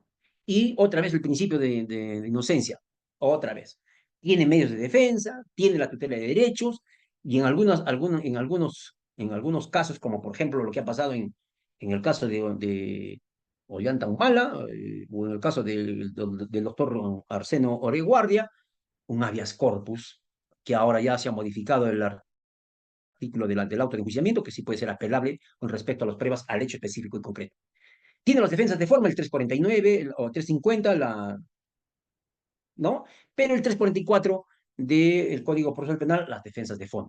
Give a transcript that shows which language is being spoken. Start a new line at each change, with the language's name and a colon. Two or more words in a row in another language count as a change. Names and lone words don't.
Spanish: Y otra vez el principio de inocencia. Otra vez. Tiene medios de defensa, tiene la tutela de derechos y en algunos casos, como por ejemplo lo que ha pasado en el caso de Ollanta Humala, o en el caso del doctor Arseno Oreguardia, un
Latin: habeas corpus,
Spanish: que ahora ya se ha modificado el artículo del auto de enjuiciamiento, que sí puede ser apelable con respecto a las pruebas al hecho específico y concreto. Tiene las defensas de forma, el 349 o 350, ¿no? Pero el 344 del Código Procesal Penal, las defensas de fondo.